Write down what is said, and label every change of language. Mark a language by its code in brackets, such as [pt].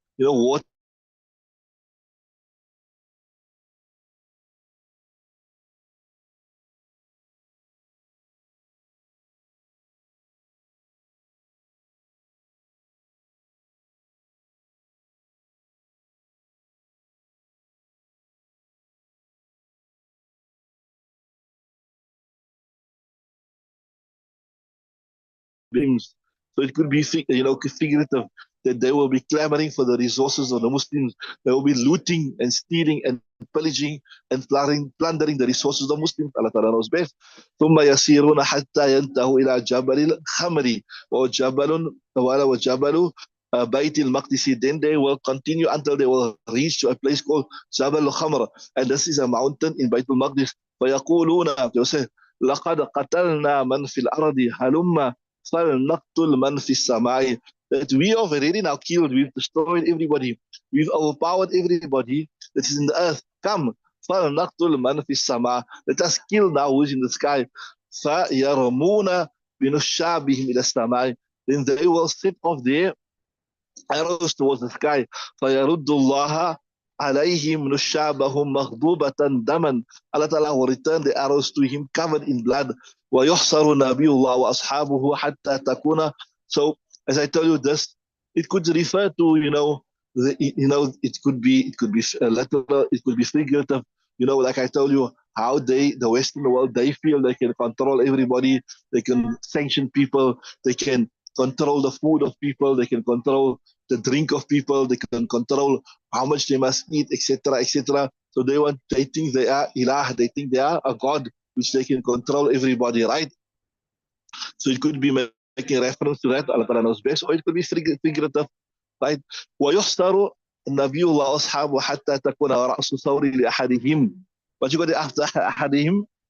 [en] Water beings. So it could be, figurative that they will be clamoring for the resources of the Muslims. They will be looting and stealing and pillaging and plundering the resources of Muslims. Allah Ta'ala knows best. [ar] ثم يسيرون حتى ينتهوا إلى جبل الخمر وجبل بيت المقدس. [en] Then they will continue until they will reach to a place called Jabal al-Khamr, and this is a mountain in Bayt al-Maqdis. [ar] فيقولون, [en] they will say, [ar] لقد قتلنا من في الأرض هلم فلنقتل من في السماء. [en] That we have already now killed, we've destroyed everybody, we've overpowered everybody that is in the earth. Come, [ar] فلنقتل من في السماء. [en] Let us kill now who is in the sky. [ar] فيرمون بنشابهم إلى السماء. [en] Then they will set off their arrows towards the sky. [ar] فيرد الله عليهم نشابهم مغضوبة دما. [en] Allah Ta'ala will return the arrows to him covered in blood. [ar] ويحصر نبي الله وأصحابه حتى تكون. [en] So as I tell you this, it could refer to, it could be literal, it could be figurative. Like I told you, how the Western world, they feel they can control everybody, they can sanction people, they can control the food of people, they can control the drink of people, they can control how much they must eat, etc., etc. So they think they are ilah, they think they are a god, which they can control everybody, right? So it could be making reference to that, Allah Ta'ala knows best, or it could be figurative, right? [ar] ويحصر النبي الله أصحابه حتى تكون رأس ثور لأحدهم. [en] But you got after [ar] أحدهم.